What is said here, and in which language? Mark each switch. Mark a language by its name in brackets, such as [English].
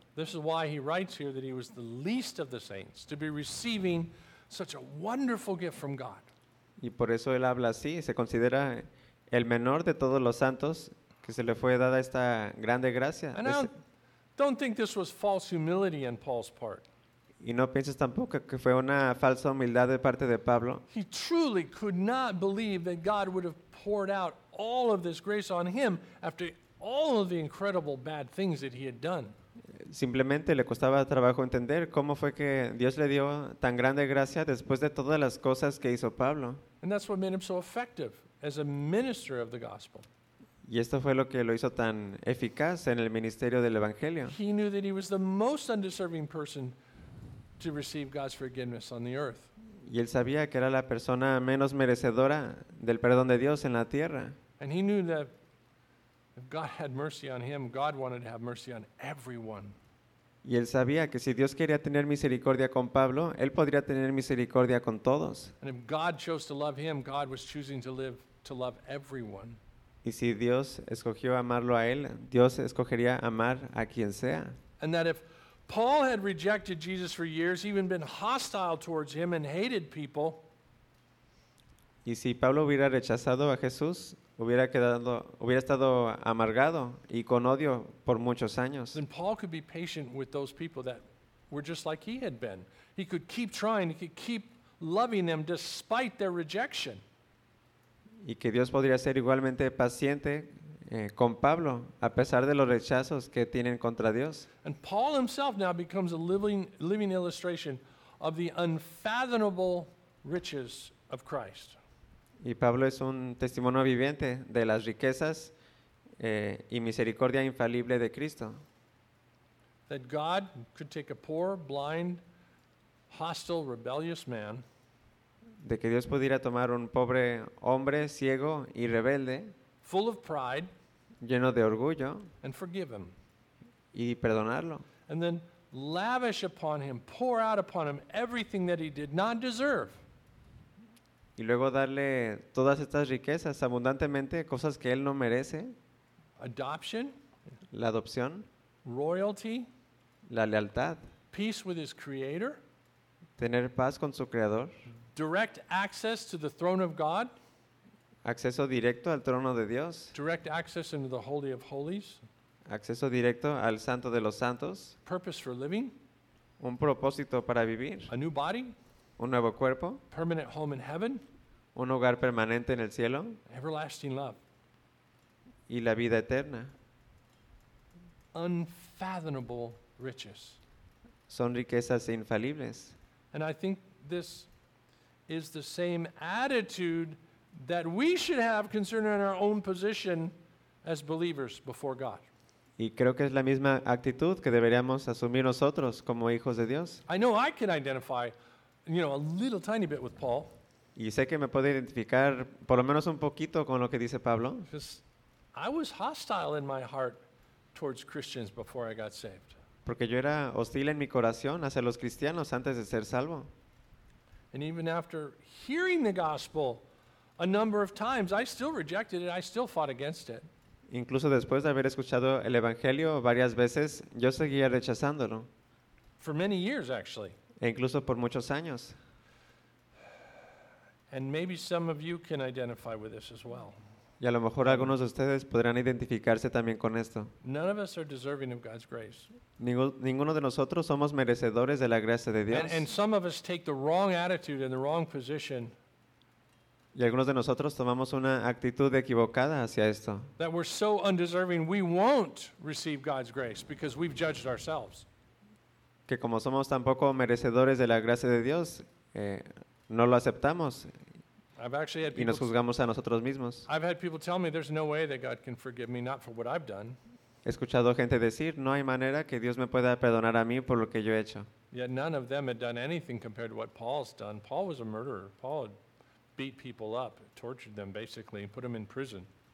[English] This is why he writes here that he was the least of the saints to be receiving such a wonderful gift from God. [Spanish] Y por eso él habla así, se considera el menor de todos los santos que se le fue dada esta grande gracia. [English] And I don't think this was false humility on Paul's part. [Spanish] Y no pienses tampoco que fue una falsa humildad de parte de Pablo. [English] He truly could not believe that God would have poured out all of this grace on him after all of the incredible bad things that he had done. [Spanish] Simplemente le costaba trabajo entender cómo fue que Dios le dio tan grande gracia después de todas las cosas que hizo Pablo. [English] And that's what made him so effective as a minister of the gospel. [Spanish] Y esto fue lo que lo hizo tan eficaz en el ministerio del evangelio. [English] He knew that he was the most undeserving person to receive God's forgiveness on the earth. [Spanish] Y él sabía que era la persona menos merecedora del perdón de Dios en la tierra. [English] And he knew that if God had mercy on him, God wanted to have mercy on everyone. [Spanish] Y él sabía que si Dios quería tener misericordia con Pablo, él podría tener misericordia con todos. [English] And if God chose to love him, God was choosing to love everyone. [Spanish] Y si Dios escogió amarlo a él, Dios escogería amar a quien sea. [English] And that if Paul had rejected Jesus for years, even been hostile towards him and hated people. [Spanish] Y si Pablo hubiera rechazado a Jesús, hubiera estado amargado y con odio por muchos años. [English] Then Paul could be patient with those people that were just like he had been. He could keep trying, he could keep loving them despite their rejection. [Spanish] Y que Dios podría ser igualmente paciente con Pablo, a pesar de los rechazos que tienen contra Dios. [English] And Paul himself now becomes a living illustration of the unfathomable riches of Christ. [Spanish] Y Pablo es un testimonio viviente de las riquezas y misericordia infalible de Cristo. [English] That God could take a poor, blind, hostile, rebellious man. [Spanish] De que Dios pudiera tomar un pobre hombre ciego y rebelde. [English] Full of pride. [Spanish] Lleno de orgullo. [English] And forgive him. [Spanish] Y perdonarlo. [English] And then lavish upon him, pour out upon him everything that he did not deserve. [Spanish] Y luego darle todas estas riquezas abundantemente, cosas que él no merece. [English] Adoption. [Spanish] La adopción. [English] Royalty. [Spanish] La lealtad. [English] Peace with his creator. [Spanish] Tener paz con su creador. [English] Direct access to the throne of God. [Spanish] Acceso directo al trono de Dios. [English] Direct access into the Holy of Holies. [Spanish] Acceso directo al Santo de los Santos. [English] Purpose for living. [Spanish] Un propósito para vivir. [English] A new body. [Spanish] Un nuevo cuerpo. [English] Permanent home in heaven. [Spanish] Un hogar permanente en el cielo. [English] Everlasting love. [Spanish] Y la vida eterna. [English] Unfathomable riches. [Spanish] Son riquezas infalibles. [English] And I think this is the same attitude that we should have concern in our own position as believers before God. [Spanish] Y creo que es la misma actitud que deberíamos asumir nosotros como hijos de Dios. [English] I know I can identify, you know, a little tiny bit with Paul. [Spanish] Y sé que me puedo identificar por lo menos un poquito con lo que dice Pablo. [English] I was hostile in my heart towards Christians before I got saved. [Spanish] Porque yo era hostil en mi corazón hacia los cristianos antes de ser salvo. [English] And even after hearing the gospel a number of times, I still rejected it. I still fought against it. [Spanish] Incluso después de haber escuchado el evangelio varias veces, yo seguía rechazándolo. [English] For many years, actually. [Spanish] E incluso por muchos años. [English] And maybe some of you can identify with this as well. [Spanish] Y a lo mejor algunos de ustedes podrán identificarse también con esto. [English] None of us are deserving of God's grace. [Spanish] Ninguno de nosotros somos merecedores de la gracia de Dios. [English] And some of us take the wrong attitude and the wrong position. [Spanish] Y algunos de nosotros tomamos una actitud equivocada hacia esto. [English] That we're so undeserving, we won't receive God's grace because we've judged ourselves. [Spanish] Que como somos tampoco merecedores de la gracia de Dios, no lo aceptamos. [English] I've actually had people, [Spanish] y nos juzgamos a nosotros mismos. [English] I've had people tell me there's no way that God can forgive me, not for what I've done. [Spanish] He escuchado gente decir, no hay manera que Dios me pueda perdonar a mí por lo que yo he hecho. [English] Yet none of them had done anything compared to what Paul's done. Paul was a murderer. Paul had beat people up, tortured them basically, and put them in prison.